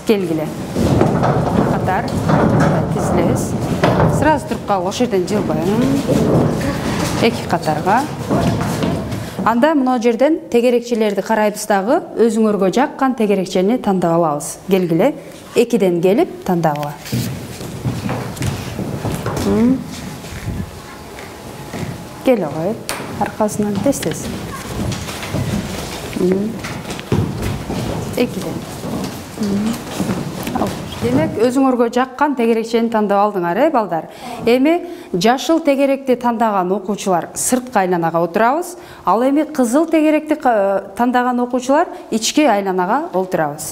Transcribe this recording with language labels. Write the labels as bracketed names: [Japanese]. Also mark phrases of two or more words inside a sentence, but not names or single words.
[Kyrgyz] Келгиле. Катар тизилебиз. Сразу туруп калып, ошол жерден жылбай. Эки катарга. Анда мына жерден тегерекчелерди карайбыз дагы, өзүңөргө жаккан тегерекчени тандап алабыз. Келгиле. Экиден келип тандагыла. [Kazakh] Келе ғой, арқасынан тез-тез. [Kyrgyz] Экиден. Демек, өзүңөргө жаккан тегерекчени тандап алдыңар, балдар. Эми жашыл тегеректи тандаган окуучулар сырткы айланага отурабыз, ал эми кызыл тегеректи тандаган окуучулар ички айланага отурабыз.